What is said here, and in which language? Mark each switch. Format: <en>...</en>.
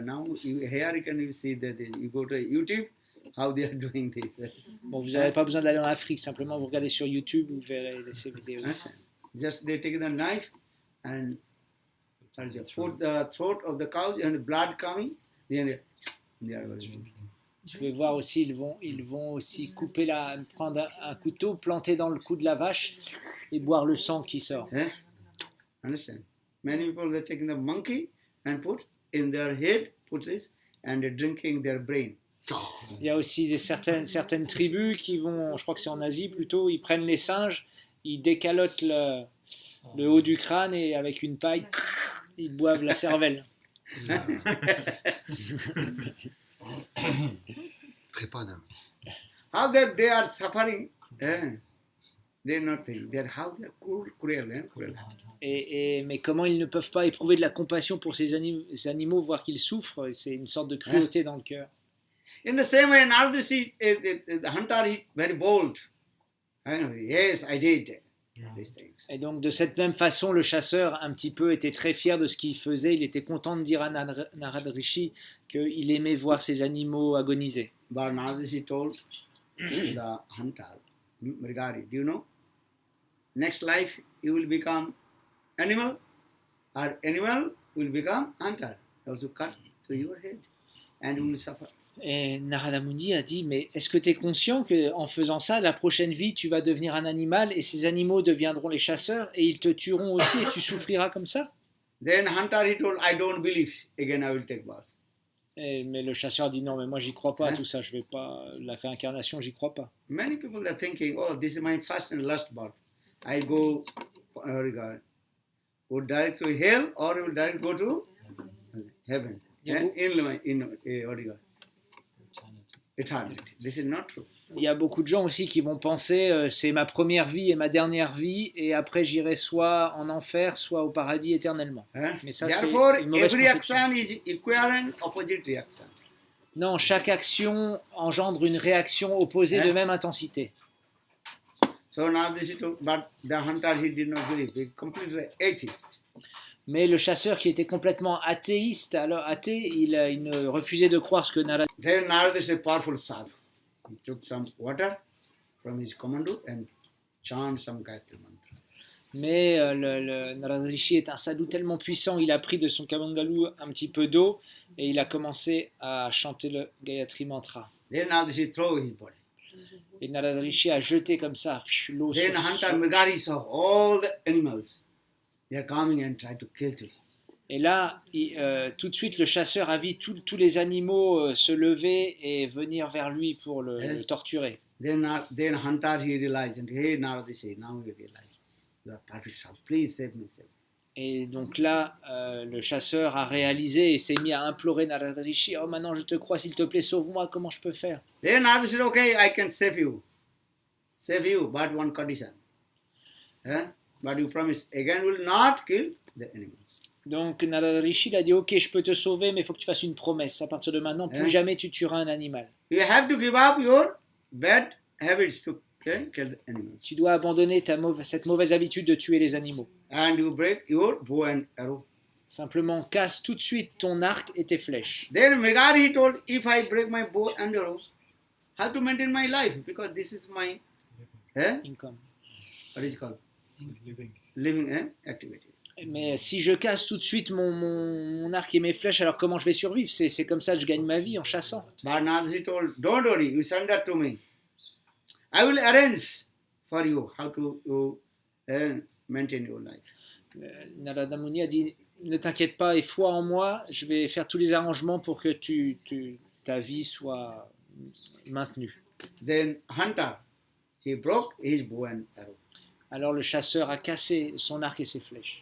<en>Now here you can see that you go to YouTube, how they are doing this.</en> <fr>Bon, vous n'avez pas besoin d'aller en Afrique, simplement vous regardez sur YouTube, vous verrez ces vidéos.</fr> <en>Just they take the knife and put the throat of the cow and the blood coming. Then they are very.</en> <fr>Je vais voir aussi, ils vont aussi prendre un couteau, planter dans le cou de la vache et boire le sang qui sort.</fr> <en>Understand? Many people they're taking the monkey and put in their head, put this, and they're drinking their brain.</en> <fr>Il y a aussi certaines tribus qui vont, je crois que c'est en Asie plutôt, ils prennent les singes, ils décalotent le haut du crâne et avec une paille, ils boivent la cervelle. Trepanam.</fr> <en>How that they are suffering, they are not thinking. They are how they are cruel.</en> <fr>Mais comment ils ne peuvent pas éprouver de la compassion pour ces animaux, voir qu'ils souffrent? C'est une sorte de cruauté dans le cœur.</fr> <en>In the same way, Nardasi, the hunter, he very bold. Yes, I did these things.</en> <fr>Et donc de cette même façon, le chasseur un petit peu était très fier de ce qu'il faisait. Il était content de dire à Narada Rishi qu'il aimait voir ces animaux agoniser.</fr> <en>But Nardasi told the hunter, Mrigari, do you know? Next life you will become animal, or animal will become hunter. Also cut through your head, and you will suffer.</en> <fr>Et Narada Muni a dit, mais est-ce que tu es conscient qu'en faisant ça, la prochaine vie, tu vas devenir un animal et ces animaux deviendront les chasseurs et ils te tueront aussi et tu souffriras comme ça?</fr> <en>Then hunter, he told, I don't believe. Again, I will take birth.</en> <fr>Mais le chasseur dit, non, mais moi, j'y crois pas à tout ça. Je vais pas, la réincarnation, j'y crois pas.</fr> <en>Many people are thinking, oh, this is my first and last birth. I go direct to hell or will direct go to heaven. And in eternity. This is not true.</en> <fr>Il y a beaucoup de gens aussi qui vont penser c'est ma première vie et ma dernière vie et après j'irai soit en enfer soit au paradis éternellement. Mais ça c'est</fr> <en>Therefore,</en> <fr>une mauvaise</fr> <en>every</en> <fr>conception.</fr> <en>action is equivalent opposite reaction.</en> <fr>Non, chaque action engendre une réaction opposée de même intensité.</fr> <en>So now this is true, but the hunter, he did not believe. He completely atheist.</en> <fr>Mais le chasseur qui était complètement athéiste, alors athée, il ne refusait de croire ce que Narada.</fr> <en>Then Narada is a powerful sadhu. He took some water from his commando and chanted some Gayatri mantra.</en> <fr>Mais le Narada Rishi est un sadhu tellement puissant, il a pris de son kamandalu un petit peu d'eau et il a commencé à chanter le Gayatri mantra.</fr> <en>Then Narada Rishi threw his body.</en> <fr>Et Narada Rishi a jeté comme ça l'eau sur</fr> <en>Then hunter Mrigari saw all the animals. They are coming and try to kill him.</en> <fr>Et là, tout de suite, le chasseur a vu tous les animaux se lever et venir vers lui pour le torturer.</fr> <en>Then hunter, he realized, and hey, Narada Rishi, now you realize, you are perfect sadhu. Please save me, save me.</en> <fr>Et donc là, le chasseur a réalisé et s'est mis à implorer Narada Rishi. Oh, maintenant je te crois, s'il te plaît, sauve-moi, comment je peux faire?</fr> <en>Then Narada said, okay, I can save you, but one condition. But you promise again will not kill the animals.</en> <fr>Donc Narada Rishi il a dit, ok, je peux te sauver, mais il faut que tu fasses une promesse. À partir de maintenant, plus jamais tu tueras un animal.</fr> <en>You have to give up your bad habits to kill the animals.</en> <fr>Tu dois abandonner cette mauvaise habitude de tuer les animaux.</fr> <en>And you break your bow and arrow.</en> <fr>Simplement, casse tout de suite ton arc et tes flèches.</fr> <en>Then Mrigari told, if I break my bow and arrow, how to maintain my life? Because this is my Income. what is it called? Living activity.</en> <fr>Mais si je casse tout de suite mon arc et mes flèches, alors comment je vais survivre? C'est comme ça que je gagne ma vie, en chassant.</fr> <en>But Narada told, don't worry, you surrender to me. I will arrange for you how to maintain your life.</en> <fr>Narada Muni a dit, ne t'inquiète pas et foi en moi, je vais faire tous les arrangements pour que ta vie soit maintenue.</fr> <en>Then hunter, he broke his bow and arrow.</en> <fr>Alors le chasseur a cassé son arc et ses flèches.</fr>